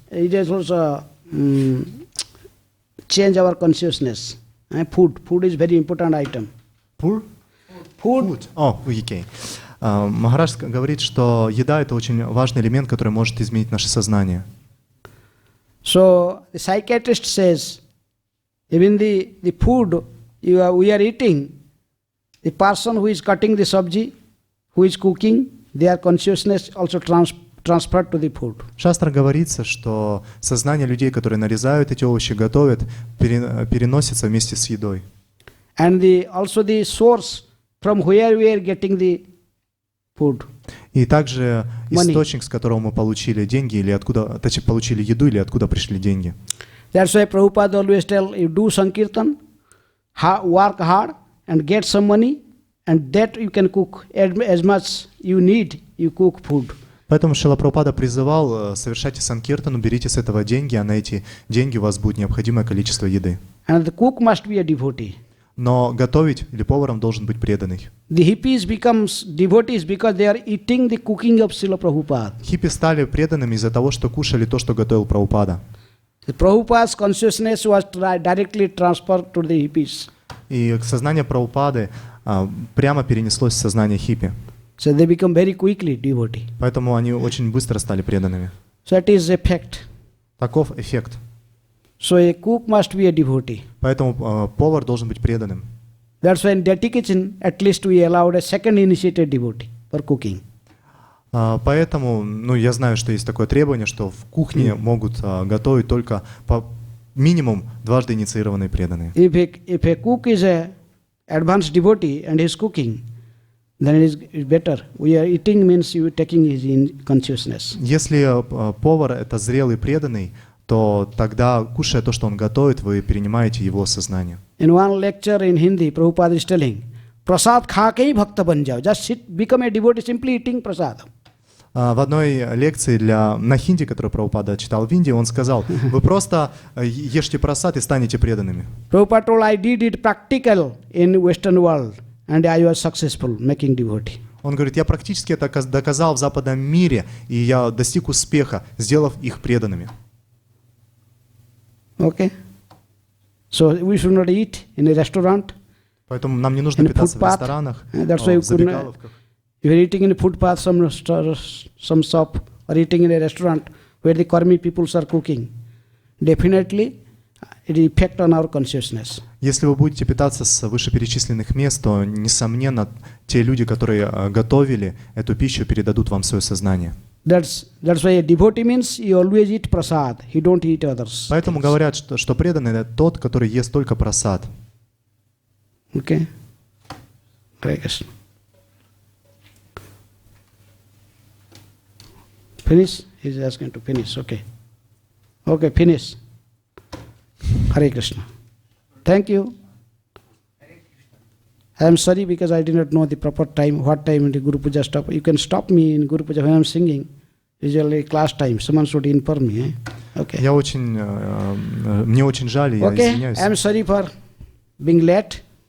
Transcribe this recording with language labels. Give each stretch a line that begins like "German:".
English: It is also change our consciousness. Food is very important item. Food? Oh, okay.
Russian: Махарадж говорит, что еда — это очень важный элемент, который может изменить наше сознание.
English: So the psychiatrist says, even the food we are eating, the person who is cutting the sabji, who is cooking, their consciousness also transferred to the food.
Russian: В шастре говорится, что сознание людей, которые нарезают эти овощи, готовят, переносится вместе с едой.
English: And also the source from where we are getting the food.
Russian: И также источник, с которого мы получили деньги, или откуда, точнее, получили еду, или откуда пришли деньги.
English: That's why Prabhupada always tell you do Sankirtan, work hard and get some money, and that you can cook as much you need, you cook food.
Russian: Поэтому Шрила Прабхупада призывал: совершайте санкиртану, берите с этого деньги, а на эти деньги у вас будет необходимое количество еды.
English: And the cook must be a devotee.
Russian: Но готовить или поваром должен быть преданный.
English: The hippies becomes devotees because they are eating the cooking of Srila Prabhupada.
Russian: Хиппи стали преданными из-за того, что кушали то, что готовил Прабхупада.
English: The Prabhupada's consciousness was directly transferred to the hippies.
Russian: И сознание Прабхупады прямо перенеслось в сознание хиппи.
English: So they become very quickly devotee.
Russian: Поэтому они очень быстро стали преданными.
English: So it is effect.
Russian: Таков эффект.
English: So a cook must be a devotee.
Russian: Поэтому повар должен быть преданным.
English: That's why in that kitchen, at least we allowed a second initiated devotee for cooking.
Russian: Поэтому, я знаю, что есть такое требование, что в кухне могут готовить только по минимум дважды инициированные преданные.
English: If a cook is a advanced devotee and is cooking, then it is better. We are eating means you taking his in consciousness.
Russian: Если повар это зрелый преданный, то тогда, кушая то, что он готовит, вы перенимаете его сознание.
English: In one lecture in Hindi, Prabhupada is telling,
Hindi: prasad kha ke hi bhakta ban jao.
English: Just sit, become a devotee simply eating prasad.
Russian: В одной лекции на хинди, которую Прабхупада читал в Индии, он сказал, вы просто ешьте прасад и станете преданными.
English: Prabhupada told, I did it practical in Western world and I was successful making devotee.
Russian: Он говорит, я практически это доказал в западном мире, и я достиг успеха, сделав их преданными.
English: Okay? So we should not eat in a restaurant.
Russian: Поэтому нам не нужно питаться в ресторанах, в забегаловках.
English: If you're eating in a footpath, some shop, or eating in a restaurant where the karmi people are cooking, definitely it will affect on our consciousness.
Russian: Если вы будете питаться с вышеперечисленных мест, то, несомненно, те люди, которые готовили эту пищу, передадут вам свое сознание.
English: That's why a devotee means he always eat prasad. He don't eat others.
Russian: Поэтому говорят, что преданный это тот, который ест только прасад.
English: Okay. Hare Krishna. Finish? He's asking to finish. Okay. Okay, finish. Hare Krishna. Thank you. I am sorry because I did not know the proper time, what time the Guru Puja stop. You can stop me in Guru Puja when I am singing. Usually class time. Someone should inform me. Okay.
Russian: Мне очень жаль, я извиняюсь.
English: I am sorry for being late.